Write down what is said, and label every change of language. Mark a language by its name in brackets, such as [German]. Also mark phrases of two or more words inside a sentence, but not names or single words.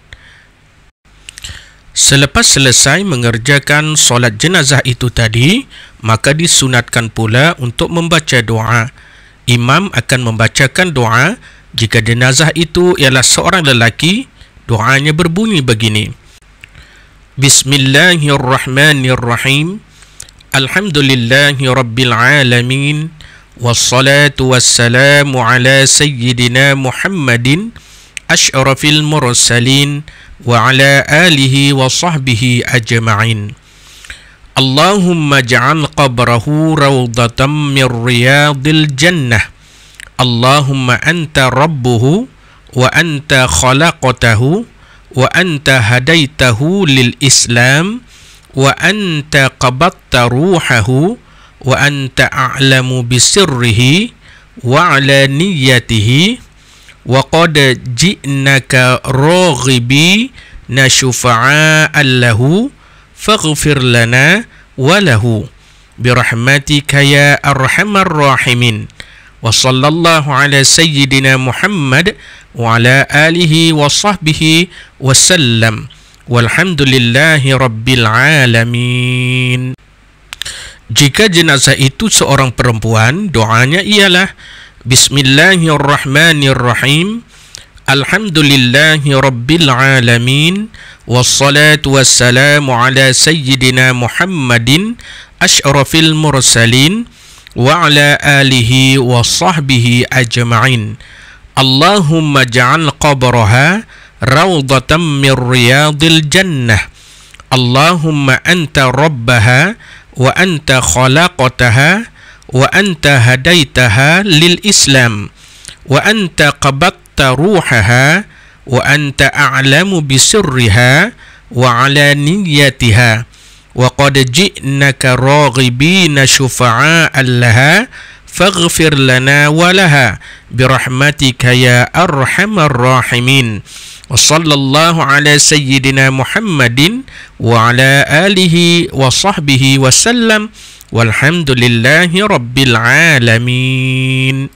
[Malay] Selepas selesai mengerjakan solat jenazah itu tadi, maka disunatkan pula untuk membaca doa. Imam akan membacakan doa. Jika jenazah itu ialah seorang lelaki, doanya berbunyi begini: [Arabic] بسم الله الرحمن الرحيم. الحمد لله رب العالمين. والصلاة والسلام على سيدنا محمد أشرف المرسلين وعلى آله وصحبه أجمعين. اللهم اجعل قبره روضة من رياض الجنة. اللهم أنت ربه وأنت خلقته وأنت هديته للإسلام وأنت قبضت روحه وأنت أعلم بسره وعلانيته وقد جئناك راغبين شفعاء له فاغفر لنا وله برحمتك يا أرحم الراحمين. وصلى الله على سيدنا محمد وعلى آله وصحبه وسلم. والحمد لله رب العالمين. [Malay] Jika jenazah itu seorang perempuan, doanya ialah Bismillahirrahmanirrahim. [Arabic] الحمد لله رب العالمين. والصلاة والسلام على سيدنا محمد أشرف المرسلين وعلى آله وصحبه أجمعين. اللهم اجعل قبرها روضة من رياض الجنة. اللهم أنت ربها وأنت خلقتها وأنت هديتها للإسلام وأنت قبضت روحها وأنت أعلم بسرها وعلانيتها وقد جئناك راغبين شفعاء لها فاغفر لنا ولها برحمتك يا أرحم الراحمين. وصلى الله على سيدنا محمد وعلى آله وصحبه وسلم. والحمد لله رب العالمين.